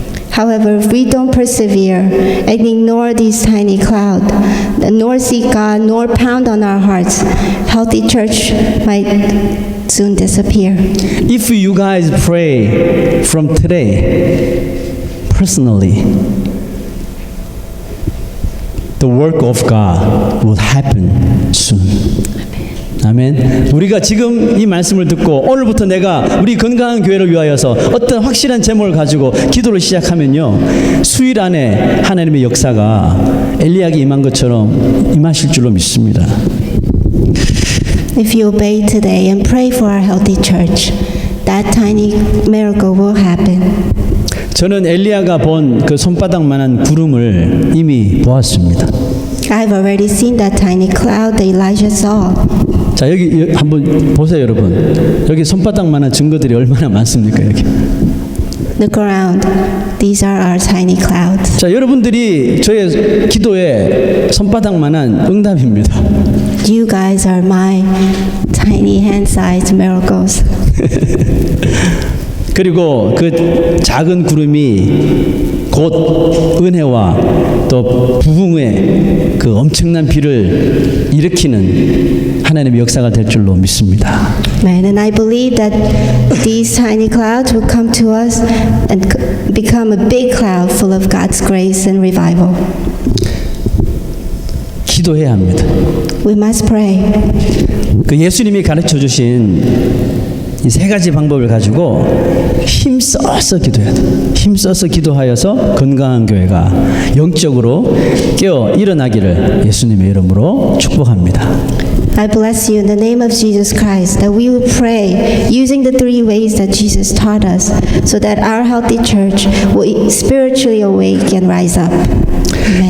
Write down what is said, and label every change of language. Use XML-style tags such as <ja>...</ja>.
<en>However, if we don't persevere and ignore these tiny clouds, nor seek God, nor pound on our hearts, healthy church might soon disappear. If you guys pray from today, personally, the work of God will happen soon.</en> <ko>아멘. 우리가 지금 이 말씀을 듣고 오늘부터 내가 우리 건강한 교회를 위하여서 어떤 확실한 제목을 가지고 기도를 시작하면요, 수일 안에 하나님의 역사가 엘리야에게 임한 것처럼 임하실 줄로 믿습니다.</ko> <en>If you obey today and pray for our healthy church, that tiny miracle will happen.</en> <ko>저는 엘리야가 본 그 손바닥만한 구름을 이미 보았습니다.</ko> <en>I've already seen that tiny cloud that Elijah saw.</en> <ko>자, 여기 한번 보세요, 여러분. 여기 손바닥만한 증거들이 얼마나 많습니까, 여기.</ko> <en>Look around. These are our tiny clouds.</en> <ko>자, 여러분들이 저의 기도에 손바닥만한 응답입니다.</ko> <en>You guys are my tiny hand-sized miracles.</en> <ko>그리고 그 작은 구름이 곧 은혜와 또 부흥의 그 엄청난 비를 일으키는 하나님의 역사가 될 줄로 믿습니다.</ko> <en>Amen. And I believe that these tiny clouds will come to us and become a big cloud full of God's grace and revival.</en> <ko>기도해야 합니다.</ko> <en>We must pray.</en> <ko>그 예수님이 가르쳐 주신 이 세 가지 방법을 가지고 힘써서 기도해야 돼. 힘써서 기도하여서 건강한 교회가 영적으로 깨어 일어나기를 예수님의 이름으로 축복합니다.</ko> <en>I bless you in the name of Jesus Christ that we will pray using the three ways that Jesus taught us so that our healthy church will spiritually awake and rise up. Amen.</en>